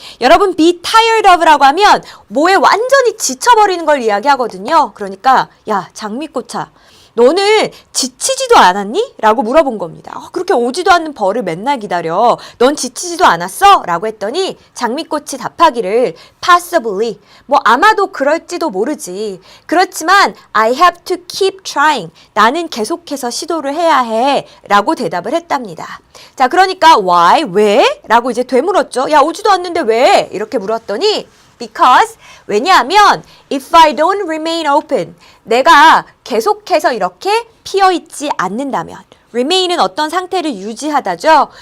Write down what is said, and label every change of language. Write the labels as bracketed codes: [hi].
[ko] 여러분, [en] be tired of [ko] 라고 하면 뭐에 완전히 지쳐버리는 걸 이야기하거든요. 그러니까 야, 장미꽃아, 너는 지치지도 않았니? 라고 물어본 겁니다. 그렇게 오지도 않는 벌을 맨날 기다려. 넌 지치지도 않았어? 라고 했더니 장미꽃이 답하기를 possibly, 뭐 아마도 그럴지도 모르지. 그렇지만 [en] I have to keep trying. [ko] 나는 계속해서 시도를 해야 해. 라고 대답을 했답니다. 자, 그러니까 why? 왜? 라고 이제 되물었죠. 야, 오지도 않는데 왜? 이렇게 물었더니 because, 왜냐하면 [en] if I don't remain open, [ko] 내가 계속해서 이렇게 피어있지 않는다면, remain은 어떤 상태를 유지하다죠.